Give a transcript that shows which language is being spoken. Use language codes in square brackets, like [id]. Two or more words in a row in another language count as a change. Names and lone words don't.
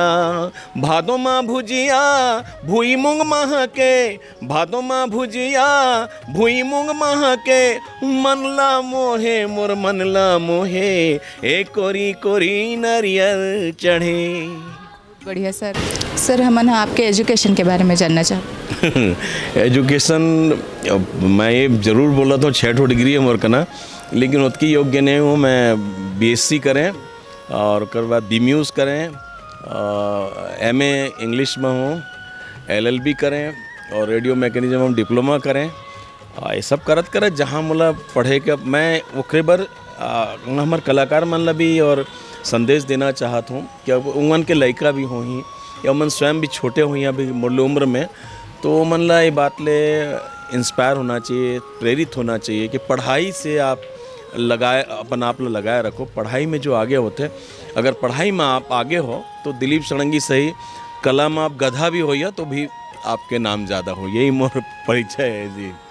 [hne] भादो माँ भुजिया भुई मूंग महके, भादो माँ भुजिया भुई मूंग महके, मनला मोहे मोर मनला मोहे, ए कोरी कोरी नरियर चढ़े। बढ़िया सर। सर हमन आपके एजुकेशन के बारे में जानना चाहते। एजुकेशन मैं ये ज़रूर बोला तो 6 डिग्री है मोर कना, लेकिन उतकी योग्य नहीं हूँ। मैं बीएससी करें और उसके बाद बीम्यूज़ करें, एमए इंग्लिश में हूँ, एलएलबी करें और [en] radio mechanism [hne] में डिप्लोमा करें। ये सब करत करत जहाँ मतलब पढ़े के मैं ओकरे बर हमारे कलाकार मन ला भी और संदेश देना चाहत हूँ कि अब उमन के लड़का भी हों ही या उमन स्वयं भी छोटे हों अभी मोर उम्र में, तो मन ला ये बात ले इंस्पायर होना चाहिए, प्रेरित होना चाहिए कि पढ़ाई से आप लगाए अपन आप ला लगाए रखो। पढ़ाई में जो आगे होते, अगर पढ़ाई में आप आगे हो तो दिलीप षडंगी सही, कला में आप गधा भी होइए तो भी आपके नाम ज़्यादा हो। यही मोर परिचय है जी।